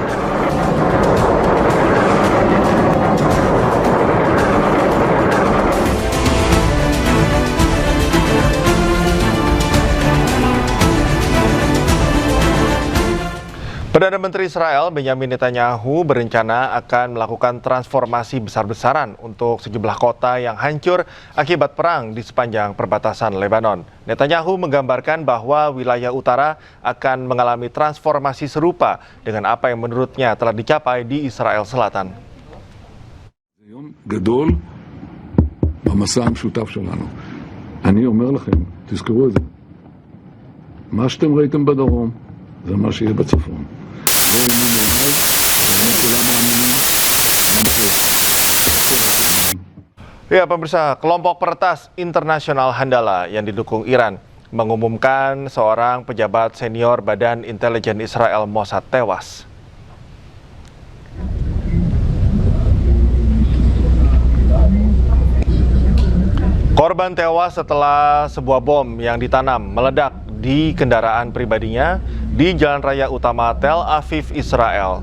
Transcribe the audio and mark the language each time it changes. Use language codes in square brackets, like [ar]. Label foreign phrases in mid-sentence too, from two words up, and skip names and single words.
[id] Perdana Menteri Israel Benyamin Netanyahu berencana akan melakukan transformasi besar-besaran untuk sejumlah kota yang hancur akibat perang di sepanjang perbatasan Lebanon. Netanyahu menggambarkan bahwa wilayah utara akan mengalami transformasi serupa dengan apa yang menurutnya telah dicapai di Israel Selatan. [he] גדול במסע המשותף שלנו. אני אומר לכם, תזכרו את זה. מה שאתם ראיתם בדרום, זה מה שיהיה בצפון. לא האמינו עליי, וגם כולם מאמינים. [id] Ya, pemirsa, kelompok peretas internasional Handala yang didukung Iran mengumumkan seorang pejabat senior Badan Intelijen Israel Mossad tewas. Korban tewas setelah sebuah bom yang ditanam meledak di kendaraan pribadinya di Jalan Raya Utama Tel Aviv, Israel.